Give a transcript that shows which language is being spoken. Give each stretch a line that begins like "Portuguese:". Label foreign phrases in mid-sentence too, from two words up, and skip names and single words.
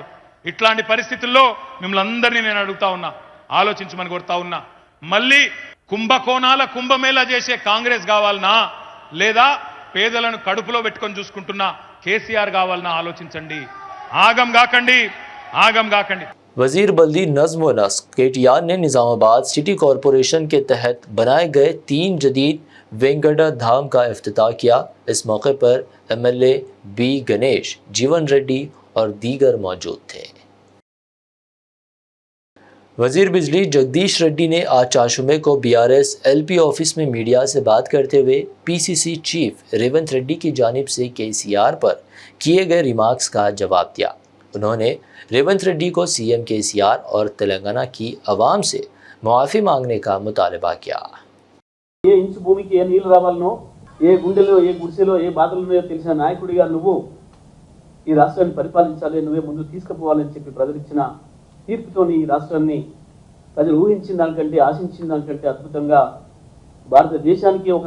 Telugu: ఇట్లాంటి పరిస్థితుల్లో మిమ్మల్ని అందరినీ నేను అడుగుతా ఉన్నా, ఆలోచించమని కోరుతా ఉన్నా. మళ్ళీ కుంభకోణాల కుంభమేళా చేసే కాంగ్రెస్ కావాలనా, లేదా పేదలను కడుపులో పెట్టుకొని చూసుకుంటున్న కేసీఆర్ కావాలనా? ఆలోచించండి. ఆగం కాకండి, ఆగం కాకండి.
Urdu: وزیر بلدی نظم و نسق KTR نے نظام آباد سٹی کارپوریشن کے تحت بنائے گئے 3 جدید وینکٹا دھام کا افتتاح کیا. اس موقع پر MLA B گنیش، جیون ریڈی اور دیگر موجود تھے. وزیر بجلی جگدیش ریڈی نے آج چاشومے کو BRS LP آفس میں میڈیا سے بات کرتے ہوئے PCC چیف ریونت ریڈی کی جانب سے KCR پر کیے گئے ریمارکس کا جواب دیا. انہوں نے ریونت ریڈی کو CM KCR اور تلنگانہ کی عوام سے معافی مانگنے کا مطالبہ کیا.
Telugu: ఏ ఇంచు భూమికి ఏ నీళ్లు రావాలనో, ఏ గుండెలో ఏ గుడిసెలో ఏ బాధలు ఉన్నాయో తెలిసిన నాయకుడిగా నువ్వు ఈ రాష్ట్రాన్ని పరిపాలించాలి, నువ్వే ముందు తీసుకుపోవాలని చెప్పి ప్రజలిచ్చిన తీర్పుతోని ఈ రాష్ట్రాన్ని ప్రజలు ఊహించిన దానికంటే, ఆశించిన దానికంటే అద్భుతంగా భారతదేశానికి ఒక